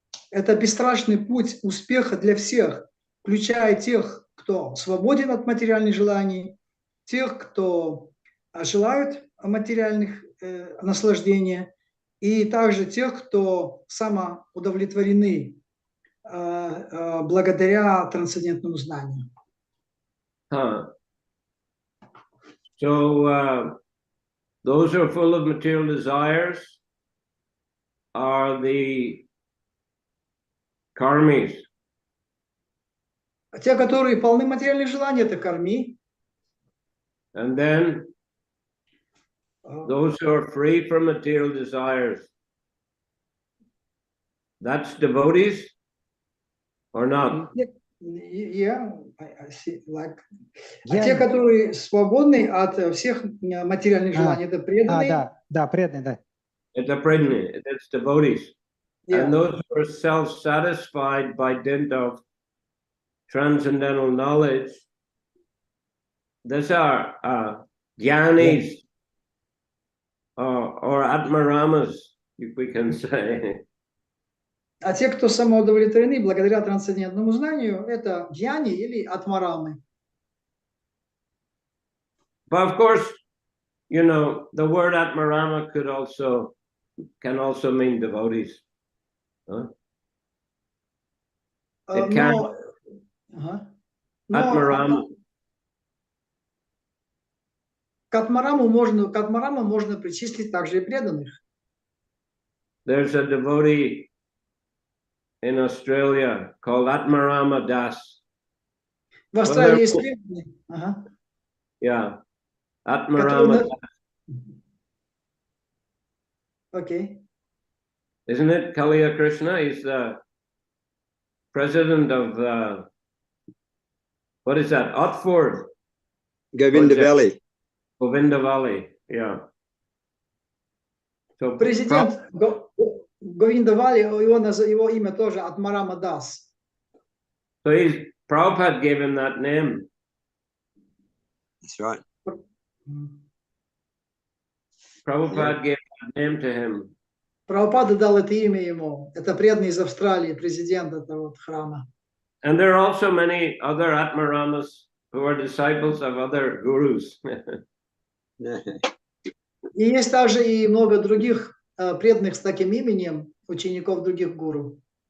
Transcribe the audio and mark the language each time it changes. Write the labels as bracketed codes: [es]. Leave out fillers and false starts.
[ru] это бесстрашный путь успеха для всех, включая тех, кто свободен от материальных желаний, тех, кто желают материальных наслаждений, и также тех, кто самоудовлетворены благодаря трансцендентному знанию. [en] So those who are full of material desires are the karmis. [ru] А те, которые полны материальных желаний, это карми. [en] And then those who are free from material desires, that's devotees or not? Yeah, I see, like... [ru] А Я- те, которые свободны от всех материальных желаний, это преданные. Да, преданный, да. [en] It's a pregnant, it's devotees. Yeah. And those who are self-satisfied by dint of transcendental knowledge, these are jnanis or atmaramas, if we can say. [ru] А те, кто самоудовлетворены благодаря трансцендентному знанию, это джняни или атмарамы. [en] But of course, you know, the word atmarama can also mean devotees. Huh? It can. Atmarama. [ru] К атмараму можно причислить также и преданных. [en] There's a devotee in Australia called Atmarama Das. [ru] В Австралии есть преданные. [en] Yeah, Atmarama Das. [ru] Окей. [en] Isn't it Kaliya Krishna? He's the president of what is that? Otford. Govinda Valley. Govinda Valley, yeah. So [ru] Президент Говинда Вали, его имя тоже Атмарама Дас. [en] So Prabhupada gave him that name. That's right. Prabhupada gave that name to him. [ru] Прабхупада дал это имя ему. Это преданный из Австралии, президент этого храма. [en] And there are also many other Atmaramas who are disciples of other gurus. [ru] И есть также и много других преданных с таким именем, учеников других гуру.